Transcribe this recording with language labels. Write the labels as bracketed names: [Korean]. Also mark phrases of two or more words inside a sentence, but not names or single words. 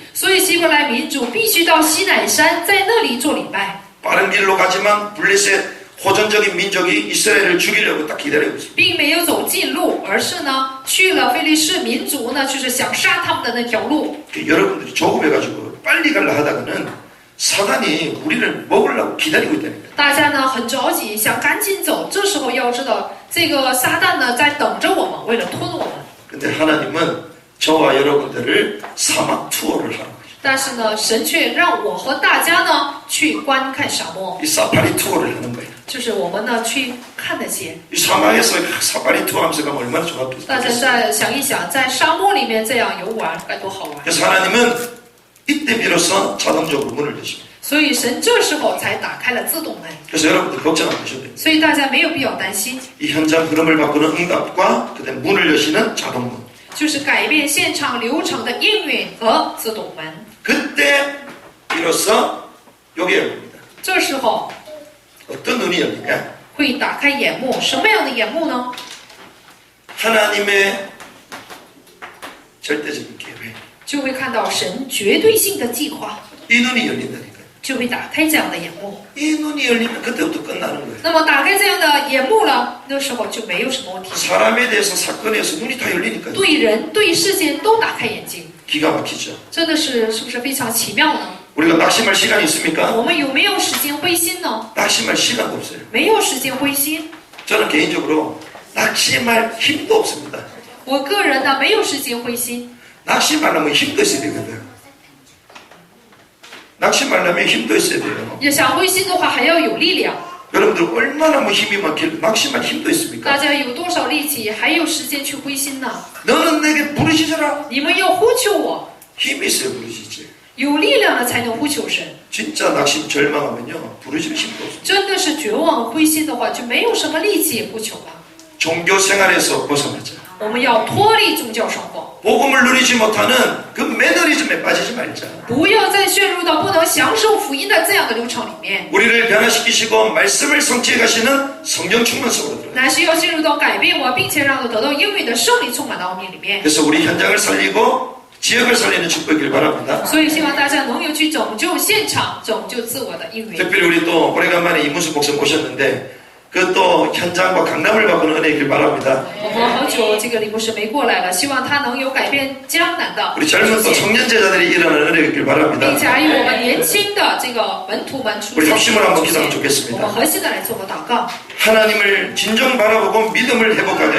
[Chinese] 所以希伯来民族必须到西乃山，在那里做礼拜， [Korean] 빠른 길로 가지만 블레셋 호전적인 민족이 이스라엘을 죽이려고 딱 기다리고 있어요. [Chinese] 并没有走近路，而是呢去了非利士民族呢，就是想杀他们的那条路。 [Korean] 여러분들이 조급해가지고 빨리 가려 하다가는 사단이 우리를 먹으려고 기다리고 있다니까요. [Chinese] 大家呢很着急，想赶紧走。这时候要知道，这个撒旦呢在等着我们，为了吞我们。 [Korean] 근데 하나님은 저와 여러분들을 사막 투어를 하는 거예요. [Chinese] 但是呢，神却让我和大家呢去观看沙漠， [Korean] 이 사파리 투어를 하는 거예요. [Chinese] 就是我们呢去看那些。 [Korean] 이 사막에서 사파리 투어 하면서 가면 얼마나 [Chinese] 大家 [Korean] 좋겠어요. [Chinese] 再想一想，在沙漠里面这样游玩该多好玩！ [Korean] 그래서 하나님은 이때 비로소 자동적으로 문을 여십니다. [Chinese] 所以神这时候才打开了自动门， [Korean] 그래서 여러분들 걱정 안 하셔도 돼요. [Chinese] 所以大家没有必要担心， [Korean] 이 현장 흐름을 바꾸는 응답과 그다음 문을 여시는 자동문. [Chinese] 就是改变现场流程的应允和自动门。 [Korean] 그때 비로소 여기 열립니다. [Chinese] 这时候 [Korean] 어떤 눈이 열릴까? [Chinese] 会打开眼目，什么样的眼目呢？ [Korean] 하나님의 절대적인 계획. [Chinese] 就会看到神绝对性的计划， [Korean] 이 눈이 열린다니까요. [Chinese] 就会打开这样的眼目。 [Korean] 이 눈이 열리면 그때부터 끝나는 거예요. [Chinese] 那么打开这样的眼目了，那时候就没有什么问题。 [Korean] 사람에 대해서 사건에 대해서 눈이 다 열리니까요. [Chinese] 对人对事件都打开眼睛， [Korean] 기가 막히죠. [Chinese] 真的是不是非常奇妙呢？ [Korean] 우리가 낙심할 시간이 있습니까? [Chinese] 我们有没有时间灰心呢？ [Korean] 낙심할 시간도 없어요. [Chinese] 没有时间灰心。 [Korean] 저는 개인적으로 낙심할 힘도 없습니다. [Chinese] 我个人呢，没有时间灰心。 [Korean] 낙심하려면 힘도 있어야 되거든. 낙심하려면 힘도 있어야 돼요. [Chinese] 也想灰心的话，还要有力量。 [Korean] 여러분들 얼마나 뭐 힘이 많길래 낙심할 힘도 있습니까? [Chinese] 大家有多少力气，还有时间去灰心呢？ [Korean] 너는 내게 부르짖어라. [Chinese] 你们要呼求我， [Korean] 힘이 있어야 부르짖지. [Chinese] 有力量了才能呼求神。 [Korean] 진짜 낙심 절망하면요 부르짖을 힘도 없어요. [Chinese] 真的是绝望灰心的话，就没有什么力气呼求了。 [Korean] 종교 생활에서 벗어나자. [Chinese] 我们要脱离宗教生活， [Korean] 복음을 누리지 못하는 그 매너리즘에 빠지지 말자. [Chinese] 不要再陷入到不能享受福音的这样的流程里面， [Korean] 우리를 변화시키시고 말씀을 성취해 가시는 성령 충만 속으로 들어가. [Chinese] 乃是要进入到改变我，并且让我得到应允的圣灵充满到我们里面。 [Korean] 그래서 우리 현장을 살리고 지역을 살리는 축복이길 바랍니다. [Chinese] 所以希望大家能有去拯救现场、拯救自我的应允。 [Korean] 특별히 우리 또 오래간만에 이문수 목사 모셨는데 그 또 현장과 강남을 바꾸는 은혜이길 바랍니다. [Chinese] 我们好久这个李牧师没过来了，希望他能有改变江南的 [Korean] 우리 젊은 또 [Chinese] 出现， [Korean] 청년 제자들이 일어나는 은혜이길 바랍니다. [Chinese] 并且还有我们年轻的这个门徒们出 [Korean] 우리 [Chinese] 现。 [Korean] 합심을 한번 [Chinese] 出现 [Korean] 기도하면 좋겠습니다. [Chinese] 我们核心的来做个祷告， [Korean] 하나님을 진정 바라보고 믿음을 회복하게 하여